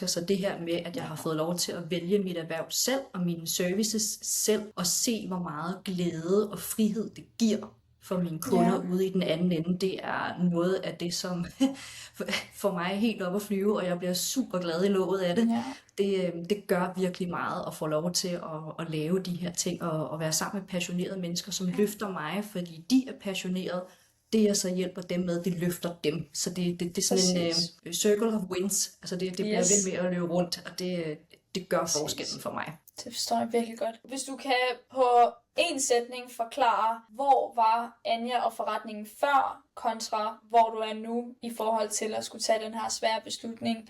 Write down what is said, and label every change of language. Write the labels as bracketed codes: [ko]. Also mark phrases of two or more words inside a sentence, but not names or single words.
[da] Så det her med, at jeg har fået lov til at vælge mit erhverv selv og mine services selv, og se, hvor meget glæde og frihed det giver for mine kunder ude i den anden ende, det er noget af det, som for mig er helt op at flyve, og jeg bliver super glad i låget af det. Ja. Det gør virkelig meget at få lov til at lave de her ting, og være sammen med passionerede mennesker, som løfter mig, fordi de er passionerede. Det jeg så hjælper dem med, det løfter dem. Så det er sådan en [en] circle of wins. [da] Altså det bliver ved med at løbe rundt, og det gør forskellen for mig. Det forstår jeg virkelig godt. Hvis du kan på en sætning forklare, hvor var Anja og forretningen før, kontra hvor du er nu, i forhold til at skulle tage den her svære beslutning?